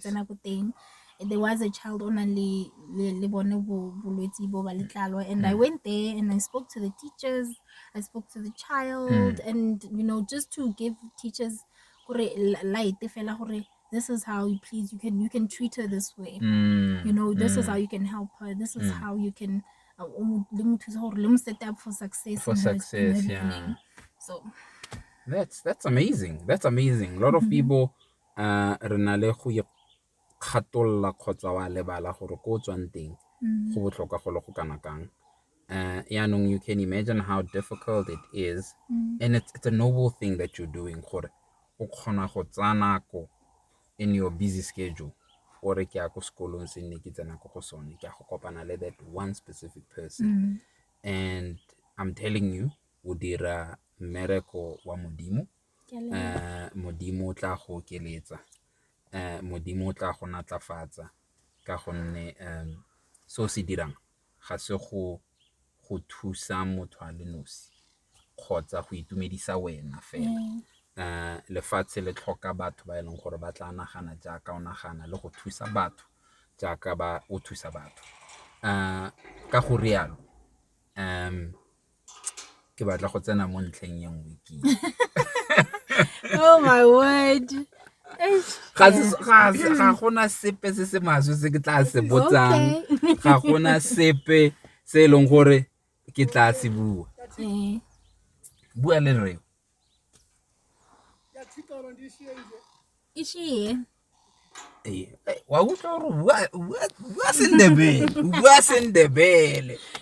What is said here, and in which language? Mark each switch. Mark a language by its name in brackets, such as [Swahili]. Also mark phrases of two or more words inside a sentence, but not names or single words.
[English] There was a child on and I went there and I spoke to the teachers, I spoke to the child, and you know, just to give teachers light, this is how you can treat her this way. You know, this is how you can help her. This is how you can [Tswana] le mo thusa gore le mo [English] set up for success For in her success, beginning. yeah. So That's amazing. That's amazing. A lot of people [Tswana] re na le go ikgatolla kgotsa wa lebala gore ko tswang teng go botlhokwa go le go kana kang. [English] Yaanong you can imagine how difficult it is, and it's a noble thing that you're doing [Tswana] gore o kgona go tsaya nako [English] in your busy schedule [Tswana] ore ke ya ko sekolong se nne ke tsena ko go sone ke ya go kopana le [English] that one specific person. And I'm telling you [Tswana] o dira mmereko wa modimo. Modimo o tla go okeletsa, modimo o tla go natlafatsa ka gonne so se dirang ga se go thusa motho a le nosi kgotsa go itumedisa wena fela. Lefatshe le tlhoka batho ba e leng gore ba tla nagana jaaka o nagana le go thusa batho jaaka o thusa batho. Ka go rialo ke batla go tsena mo ntlheng ye nngwe ke [English] oh my word. [Tswana] ga gona sepe se se maswe se ke tla se botsang, ga gona sepe se e leng gore ke tla se bua. Bua le reo. Wa utlwa gore bua Sendebele.